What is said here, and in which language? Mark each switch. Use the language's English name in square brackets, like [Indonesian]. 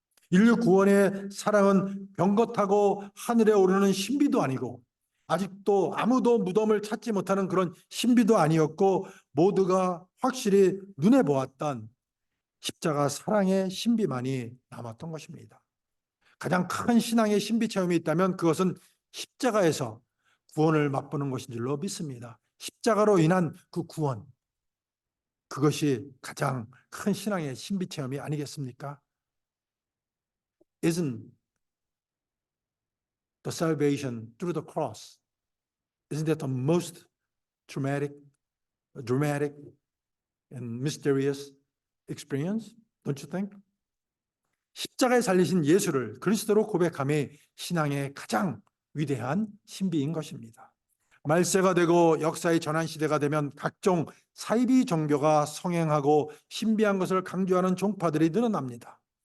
[Korean] 인류 구원의 사랑은 병거 타고 하늘에 오르는 신비도 아니고 아직도 아무도 무덤을 찾지 못하는 그런 신비도 아니었고 모두가 확실히 눈에 보았던 십자가 사랑의 신비만이 남았던 것입니다. 가장 큰 신앙의 신비 체험이 있다면 그것은 십자가에서 구원을 맛보는 것인 줄로 믿습니다. 십자가로 인한 그 구원, 그것이 가장 큰 신앙의 신비 체험이 아니겠습니까? [English] Isn't the salvation through the cross, isn't that the most traumatic dramatic and mysterious experience, don't you think? [Korean] 십자가에 살리신 예수를 그리스도로 고백함이 신앙의 가장 위대한 신비인 것입니다. 말세가 되고 역사의 전환 시대가 되면 각종 사이비 종교가 성행하고 신비한 것을 강조하는 종파들이 늘어납니다.